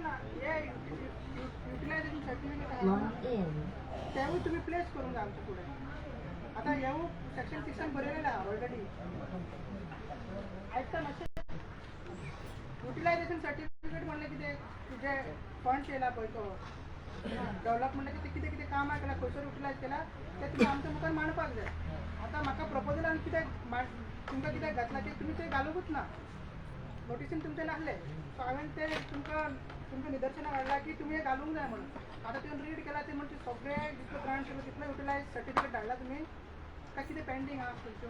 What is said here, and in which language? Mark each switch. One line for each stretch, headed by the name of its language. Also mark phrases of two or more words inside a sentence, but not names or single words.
Marathi: ना हे
English: utilization certificate
Marathi: आहे त्यावेळी तुम्ही प्लेस करून जा आमच्या पुढे आता येऊ सेक्शन 6 भरलेला आहे ऑलरेडी ऐकता ना
English: utilization certificate
Konkani: म्हणले की ते तुझे फंड केला पळय तो डेव्हलपमेंट किती किती काम केला खंयसर युटिलायज केला ते तुम्ही आमच्या मुखार मांडपाक जाय आता म्हाका प्रपोजल आनी कितें तुमकां कितें घातला ते तुमी ते घालूंकूच ना नोटिसीन तुमचे नासले सो हांवें ते तुमकां निदर्शनाक हाडला की तुमी हे घालूंक जाय म्हणून आता तुवें रीड केला ते म्हणजे सगळे जितलो ग्रांट केलो तितलो
English: utilize certificate
Konkani: धाडला तुमी काय कितें पेंडींग आहा तुमच्यो